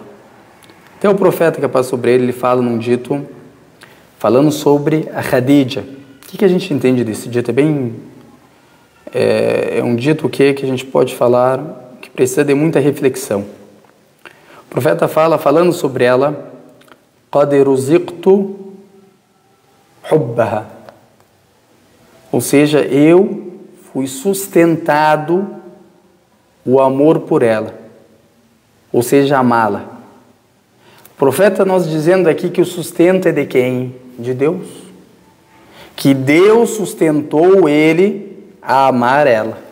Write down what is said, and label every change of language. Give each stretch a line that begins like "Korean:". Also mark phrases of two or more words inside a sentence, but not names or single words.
Portuguese: Tem o profeta que passa sobre ele fala num dito, falando sobre a Khadija. O que a gente entende desse dito? É um dito que a gente pode falar que precisa de muita reflexão. O profeta falando sobre ela,
Arabic: قَدْ رُزِقْتُ حُبَّهَا,
Portuguese: ou seja, eu fui sustentado o amor por ela, ou seja, amá-la. O profeta nos dizendo aqui que o sustento é de quem? De Deus. Que Deus sustentou ele a amar ela.